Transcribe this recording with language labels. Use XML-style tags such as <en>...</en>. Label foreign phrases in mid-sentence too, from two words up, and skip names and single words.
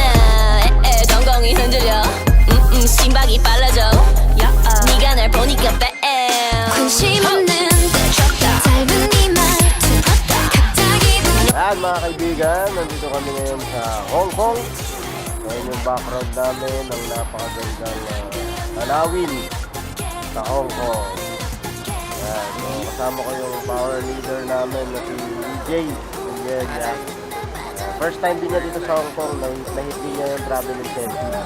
<ko>엉덩이 흔들려. 심박이 빨라져. 네가 날 보니까 관심 없는 짧은 이 말투 갑자기</ko> <tl>Ayan mga kaibigan, nandito kami ngayon sa Hong Kong. Ngayon yung background namin ng napakagandang tanawin sa Hong Kong. Ayan, so, kasama ko yung</tl> <en>power leader</en> <tl>namin na si DJ.</tl> <en>First time</en> <tl>din niya dito sa Hong Kong, nahit din niya yung</tl> <en>travel incentives.</en>